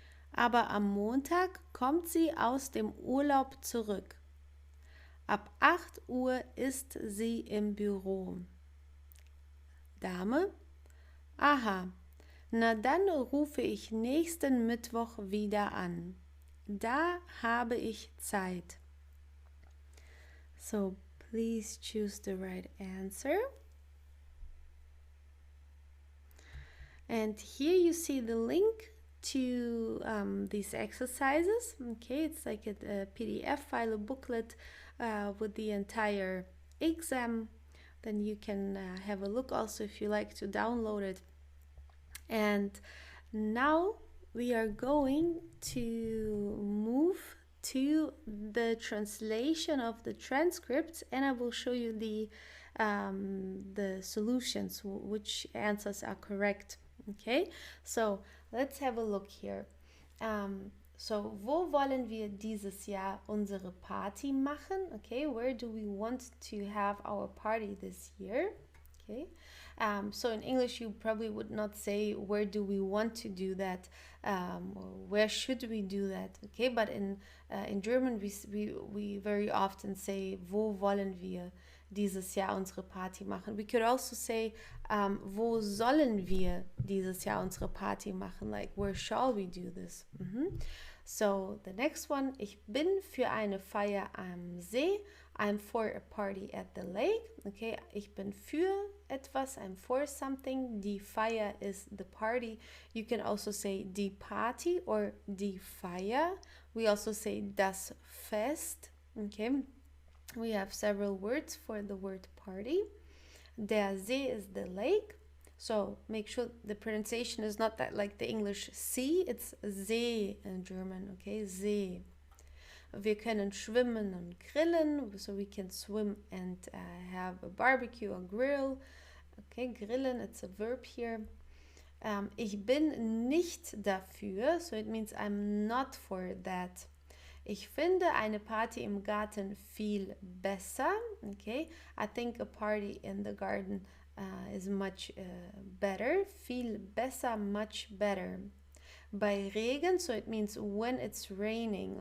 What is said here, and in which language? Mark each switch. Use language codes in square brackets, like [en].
[de] Aber am Montag kommt sie aus dem Urlaub zurück. Ab 8 Uhr ist sie im Büro. Dame: Aha, na dann rufe ich nächsten Mittwoch wieder an. Da habe ich Zeit. [en] So, please choose the right answer. And here you see the link to these exercises. Okay, it's like a PDF file, a booklet with the entire exam. Then you can have a look also if you like to download it. And now we are going to move to the translation of the transcripts, and I will show you the solutions, which answers are correct. Okay, so let's have a look here. [de] So, wo wollen wir dieses Jahr unsere Party machen? [en] Okay, where do we want to have our party this year? Okay, so in English you probably would not say where do we want to do that, or where should we do that? Okay, but in German we very often say [de] wo wollen wir dieses Jahr unsere Party machen. [en] We could also say [de] wo sollen wir dieses Jahr unsere Party machen? [en] Like where shall we do this? So the next one, [de] ich bin für eine Feier am See. [en] I'm for a party at the lake. Okay, [de] ich bin für etwas, [en] I'm for something. Die Feier is the party. You can also say die Party or die Feier. We also say das Fest. Okay, we have several words for the word party. Der See is the lake. So make sure the pronunciation is not that like the English sea, it's See in German, okay, See. [de] Wir können schwimmen und grillen, [en] so we can swim and have a barbecue or grill. Okay, grillen, it's a verb here. [de] Ich bin nicht dafür, [en] so it means I'm not for that. [de] Ich finde eine Party im Garten viel besser. [en] Okay, I think a party in the garden is much better. [de] Viel besser, [en] much better. [de] Bei Regen, [en] so it means when it's raining.